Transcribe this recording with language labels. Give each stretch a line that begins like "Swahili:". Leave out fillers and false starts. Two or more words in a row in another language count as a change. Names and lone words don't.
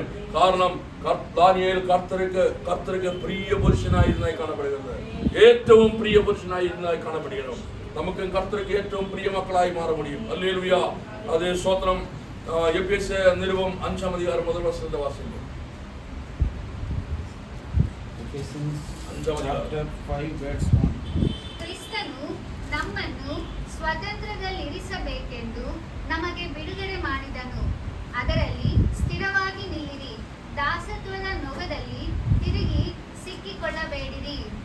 Tamil: காரணம் தானியேல் கர்த்தருக்கு பிரிய புருஷனாய் இருந்ததாய் காணப்படுகிறது. ഏറ്റവും பிரிய புருஷனாய் இருந்ததாய் காணப்படுகிறோம். நமக்கு கர்த்தருக்கு ഏറ്റവും பிரிய மக்களாய் மாற முடியும். அல்லேலூயா. அதே ஸ்தோத்திரம். எபேசிய நிருபம் 5ஆம் அதிகாரம் முதல் வசனத்தை வாசிங்க.
Kannada: ಕ್ರಿಸ್ತನು ನಮ್ಮನ್ನು ಸ್ವತಂತ್ರದಲ್ಲಿರಿಸಬೇಕೆಂದು ನಮಗೆ ಬಿಡುಗಡೆ ಮಾಡಿದನು. ಅದರಲ್ಲಿ ಸ್ಥಿರವಾಗಿ ನಿಲ್ಲಿರಿ. ದಾಸತ್ವದ ನೊಗದಲ್ಲಿ ತಿರುಗಿ ಸಿಕ್ಕಿಕೊಳ್ಳಬೇಡಿರಿ.